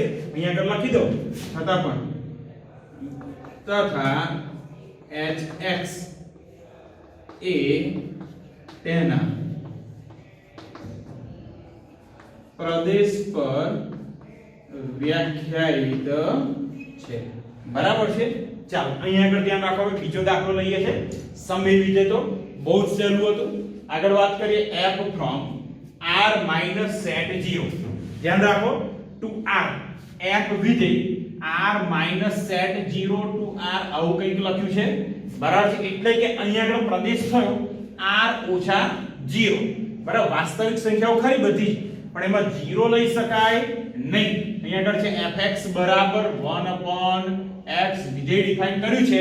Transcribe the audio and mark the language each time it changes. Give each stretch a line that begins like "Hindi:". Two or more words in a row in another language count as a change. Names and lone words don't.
Gujarati: અહીંયા આગળ લખી દો છતાં પણ તથા hx એ તેના પ્રદેશ પર વ્યાખ્યાયિત છે. બરાબર છે. ચાલો અહીંયા આગળ ધ્યાન રાખો. બીજો દાખલો લઈએ છે. સમય વિધેય તો બહુ જ સહેલું હતું. આગળ વાત કરીએ
English: f from r minus set 0.
Gujarati: ધ્યાન રાખો,
English: to r f
Gujarati: વિધેય
English: r minus set 0 to r
Gujarati: આવું કંઈક લખ્યું છે. બરાબર છે. એટલે કે અહીંયા આગળ પ્રદેશ થયો r ઓછા 0. બરાબર, વાસ્તવિક સંખ્યાઓ ખરી બધી, પણ એમાં 0 લઈ શકાય નહીં. અહીંયા આગળ છે fx બરાબર
English: 1 upon x
Gujarati: વિધેય ડિફાઇન કર્યું છે.